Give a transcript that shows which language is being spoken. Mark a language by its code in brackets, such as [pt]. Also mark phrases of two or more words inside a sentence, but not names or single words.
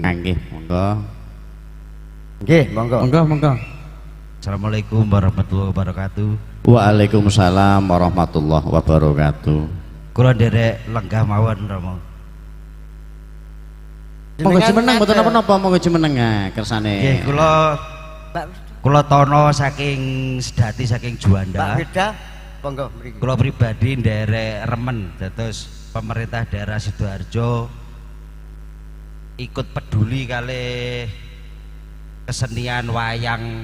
[jv] Nggih, monggo. Nggih, monggo. Monggo. [ar] السلام عليكم ورحمة الله وبركاته. وعليكم السلام ورحمة الله وبركاته. [jv] Kula nderek lenggah mawon Romo. Monggo jumeneng mboten napa-napa, monggo jumeneng kersane. Nggih, kula Tono saking Sedati saking Juanda. Pak Beda, monggo mriki. Kula pribadi nderek remen dados [id] pemerintah daerah Sidoarjo ikut peduli [jv] kali kesenian wayang.